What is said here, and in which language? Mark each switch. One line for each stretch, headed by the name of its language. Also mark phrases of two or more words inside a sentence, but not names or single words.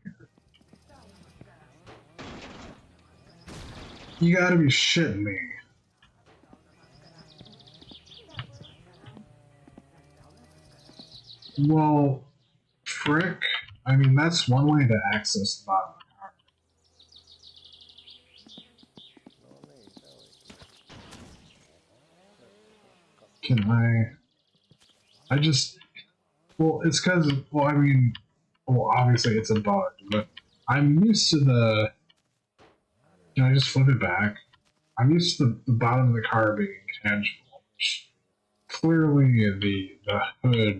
English: You gotta be shitting me. Well, frick. I mean, that's one way to access the bottom of the car.
Finnish: No niin, se oikein.
English: Can I just. Well, it's because. Well, I mean. Well, obviously it's a bug, but I'm used to the. Can I just flip it back? I'm used to the bottom of the car being tangible. Clearly, the hood.